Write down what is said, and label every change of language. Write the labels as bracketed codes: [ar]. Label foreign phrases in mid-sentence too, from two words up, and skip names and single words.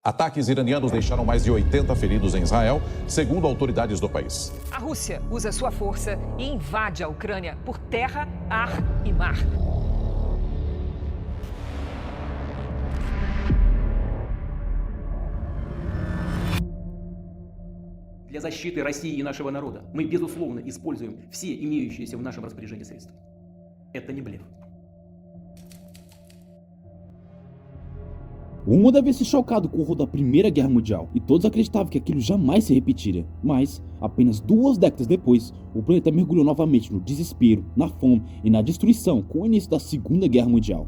[pt] Ataques iranianos deixaram mais de 80 feridos em Israel, segundo autoridades do país. A Rússia usa sua força e invade a Ucrânia por terra, ar e mar. [ru] Для защиты России и нашего народа мы, безусловно, используем все имеющиеся в нашем распоряжении средства. Это не блеф. [pt] O mundo havia se chocado com o horror da Primeira Guerra Mundial, e todos acreditavam que aquilo jamais se repetiria. Mas, apenas 2 décadas depois, o planeta mergulhou novamente no desespero, na fome e na destruição com o início da Segunda Guerra Mundial.